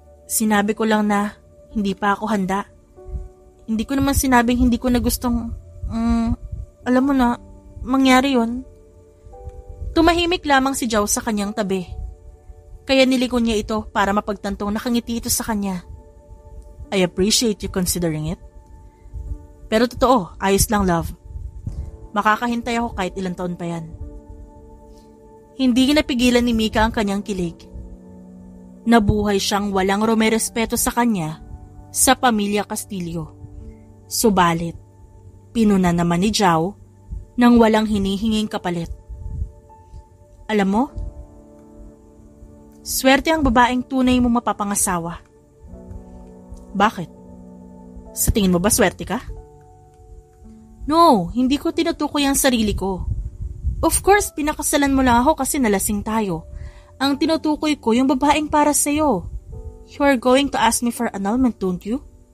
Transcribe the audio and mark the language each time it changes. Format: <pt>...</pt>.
<tl>Sinabi ko lang na hindi pa ako handa. Hindi ko naman sinabing hindi ko na gustong, alam mo na, mangyari yon. Tumahimik lamang si Jao sa kanyang tabi. Kaya nilikon niya ito para mapagtantong nakangiti ito sa kanya.</tl> <en>I appreciate you considering it.</en> <tl>Pero totoo, ayos lang, love. Makakahintay ako kahit ilang taon pa yan. Hindi napigilan ni Mika ang kanyang kilig. Nabuhay siyang walang rumerespeto sa kanya sa pamilya Castillo. Subalit, Pinuna naman ni Zhao nang walang hinihinging kapalit. Alam mo, swerte ang babaeng tunay mo mapapangasawa. Bakit? Sa tingin mo ba swerte ka? No, hindi ko tinutukoy ang sarili ko.</tl> <en>Of course,</en> <tl>pinakasalan mo lang ako kasi nalasing tayo. Ang tinutukoy ko yung babaeng para sa'yo.</tl> <en>You are going to ask me for annulment, don't you?</en>